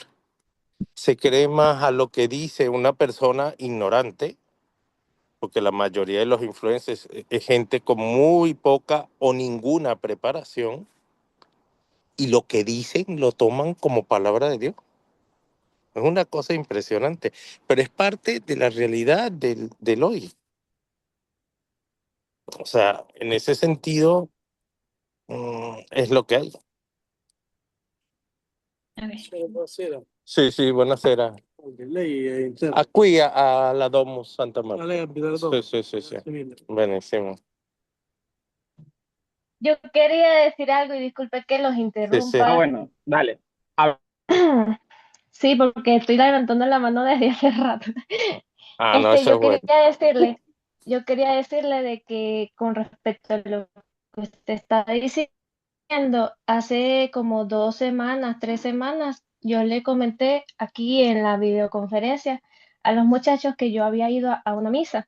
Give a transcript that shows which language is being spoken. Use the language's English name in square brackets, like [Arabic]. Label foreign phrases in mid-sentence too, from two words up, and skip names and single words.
[Spanish] Se cree más a lo que dice una persona ignorante, porque la mayoría de los influencers es gente con muy poca o ninguna preparación, y lo que dicen lo toman como palabra de Dios. Es una cosa impresionante, pero es parte de la realidad del hoy. O sea, en ese sentido, es lo que hay. Ok. [Italian] Sì, sì, buonasera. Lei è in A qui alla Domus Santa Maria. lei abita da Sì, dove? sì, sì, sì. Grazie mille. Benissimo. [Spanish] Yo quería decir algo y disculpe que los [Italian] Sì, sì. [Spanish] interrumpa. bueno, dale. Habla. Sí, porque estoy levantando la mano desde hace rato. Ah, no, eso es bueno. Yo quería decirle de que con respecto a lo que usted está diciendo, hace como 2 semanas, 3 semanas, yo le comenté aquí en la videoconferencia a los muchachos que yo había ido a una misa.